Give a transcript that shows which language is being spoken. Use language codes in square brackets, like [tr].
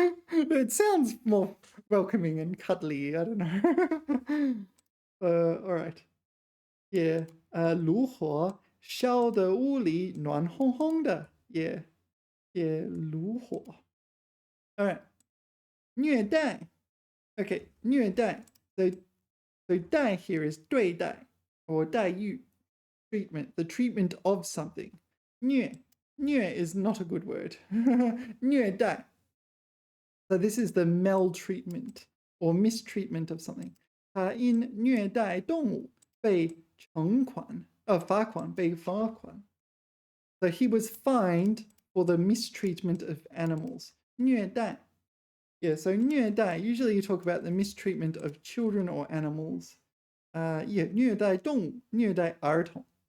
[en] It sounds more welcoming and cuddly, I don't know. All right. [zh] Yeah, 炉火烧的屋里暖烘烘的. Yeah, yeah, 炉火. [en] All right. 虐待.Okay, 虐待. So 待 here is 对待 or 待遇. Treatment, the treatment of something. 虐 is not a good word. 虐待. So this is the maltreatment or mistreatment of something. [zh] 他因虐待动物被罚款, 被罚款. [en] So he was fined for the mistreatment of animals. [zh] 虐待. [en] Yeah, so 虐待, usually you talk about the mistreatment of children or animals. [zh] Yeah, 虐待动物, 虐待儿童.